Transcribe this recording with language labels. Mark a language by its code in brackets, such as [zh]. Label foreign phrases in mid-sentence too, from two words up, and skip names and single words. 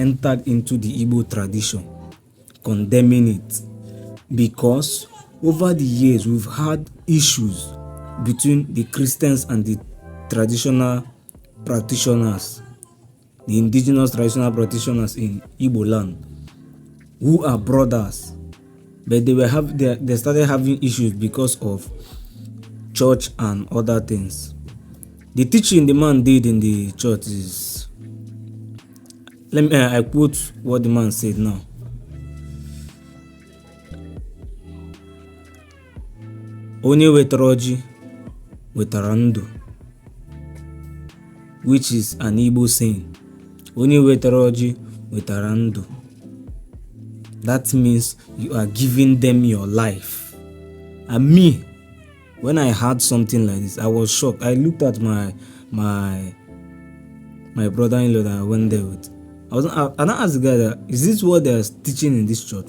[en] entered into the Igbo tradition, condemning it, because over the years we've had issues between the Christians and the traditional practitioners, the indigenous traditional practitioners in Igbo land, who are brothers, but they started having issues because of church and other things. The teaching the man did in the church is, I quote what the man said now. [ig] Onye wetara ọjị wetara ndụ, [en] which is an Igbo saying. [ig] Onye wetara ọjị wetara ndụ. [en] That means you are giving them your life. And me, when I heard something like this, I was shocked. I looked at my brother-in-law that I went there with. And I asked the guy that, is this what they are teaching in this church?